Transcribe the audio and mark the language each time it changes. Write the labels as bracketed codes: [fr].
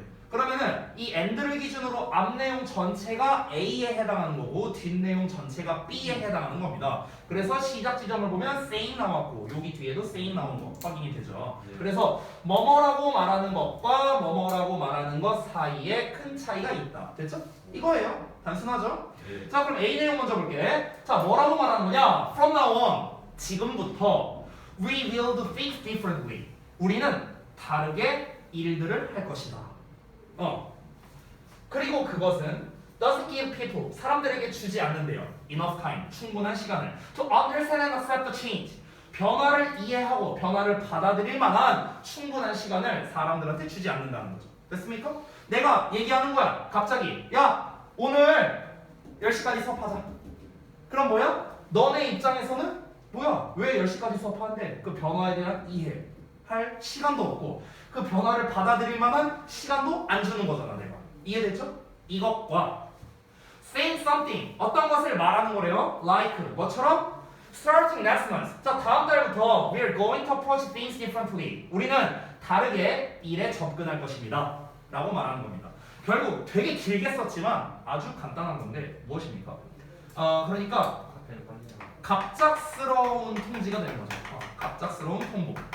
[ko] 그러면은 이 and를 기준으로 앞 내용 전체가 A에 해당하는 거고 뒷 내용 전체가 B에 해당하는 겁니다. 그래서 시작 지점을 보면 same 나왔고 여기 뒤에도 same 나온 거 확인이 되죠. 그래서 뭐뭐라고 말하는 것과 뭐뭐라고 말하는 것 사이에 큰 차이가 있다. 됐죠? 이거예요. 단순하죠? 자, 그럼 A 내용 먼저 볼게. 자, 뭐라고 말하는 거냐? [en] From now on, [ko] 지금부터 [en] we will do things differently. [ko] 우리는 다르게 일들을 할 것이다. 그리고 그것은 [en] doesn't give people, [ko] 사람들에게 주지 않는데요. [en] enough time, [ko] 충분한 시간을 [en] to understand and accept the change. [ko] 변화를 이해하고 변화를 받아들일 만한 충분한 시간을 사람들한테 주지 않는다는 거죠. 됐습니까? 내가 얘기하는 거야. 갑자기 야 오늘 10시까지 수업하자. 그럼 뭐야? 너네 입장에서는 뭐야? 왜 10시까지 수업하는데 그 변화에 대한 이해할 시간도 없고 그 변화를 받아들일 만한 시간도 안 주는 거잖아. 내가. 이해됐죠? 이것과 [en] saying something, [ko] 어떤 것을 말하는 거래요? [en] like, [ko] 뭐처럼? [en] starting next month. [ko] 자, 다음 달부터 [en] we're going to approach things differently. [ko] 우리는 다르게 일에 접근할 것입니다. 라고 말하는 겁니다. 결국 되게 길게 썼지만 아주 간단한 건데 무엇입니까? 그러니까 갑작스러운 통지가 되는 거죠. 갑작스러운 통보.